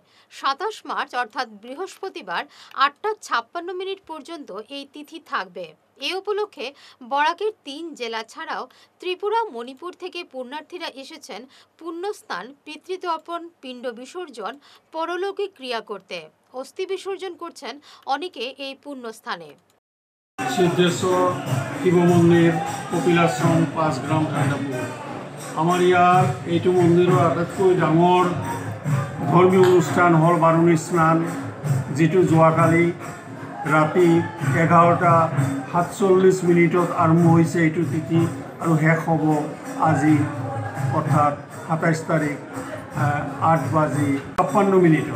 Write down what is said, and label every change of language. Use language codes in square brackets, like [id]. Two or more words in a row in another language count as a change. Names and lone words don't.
[bn] 27 মার্চ অর্থাৎ বৃহস্পতিবার 8:56 পর্যন্ত এই তিথি থাকবে। এই উপলক্ষে বরাকের 3 জেলা ছাড়াও ত্রিপুরা, মণিপুর থেকে পুণ্যার্থীরা এসেছেন পুণ্যস্নান, পিতৃতর্পণ, পিণ্ড বিসর্জন, পরলৌকিক ক্রিয়া করতে। অস্থি বিসর্জন করছেন অনেকে এই পুণ্যস্থানে। [as] সিদ্ধেশ্বর শিৱ মন্দিৰ কপিলাশ্ৰম 5 গ্ৰাম ঠাণ্ডাপুৰ। আমাৰ ইয়াৰ এইটো মন্দিৰৰ আটাইতকৈ ডাঙৰ ধৰ্মীয় অনুষ্ঠান হ'ল বাৰুণী স্নান, যিটো যোৱাকালি ৰাতি 11:47 আৰম্ভ হৈছে এইটো তিথি আৰু শেষ হ'ব আজি অৰ্থাৎ 27 তাৰিখ 8:56।